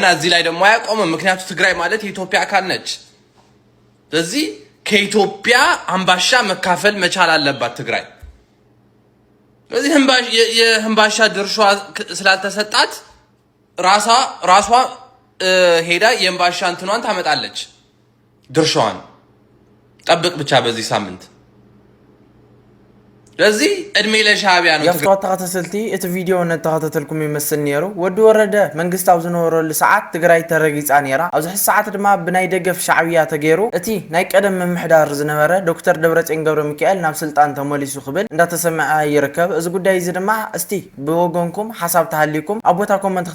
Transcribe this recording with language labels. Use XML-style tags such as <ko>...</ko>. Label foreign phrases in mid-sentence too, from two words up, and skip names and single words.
<am>እዚህ ላይ ደግሞ አያቆምም ምክንያቱ ትግራይ ማለት የኢትዮጵያ አካል ነች ስለዚህ ከኢትዮጵያ አምባሻ መካፈል መቻል አለባት ትግራይ ስለዚህ የህምባሻ ድርሻ ስላልተሰጣት ራሷ ሄዳ የህምባሻ እንትኗን ታመጣለች ድርሻዋን ጠብቅ ብቻ በዚህ ሳምንት ለዚህ እድሜ ለሻዕቢያ ነው</am> <ti>የፍትዋ ተኸታተልቲ እቲ ቪድዮ ነተኸታተልኩም ይመስል ነይሩ ወዲ ወረደ መንግስት ኣብ ዝነበረሉ ሰዓት ትግራይ ተረጊፃ ነይራ ኣብዚ ሕዚ ሰዓት ድማ ብናይ ደገፍ ሻዕብያ ተገይሩ እቲ ናይ ቀደም ምምሕዳር ዝነበረ ዶክተር ደብረጽዮን ገብረ ሚካኤል ናብ ስልጣን ተመሊሱ ክብል እንዳተሰምዐ ይርከብ እዚ ጉዳይ እዚ ድማ እስቲ ብወገንኩም ሓሳብ ተሃሊኩም ኣብ ቦታ ኮመንት</ti>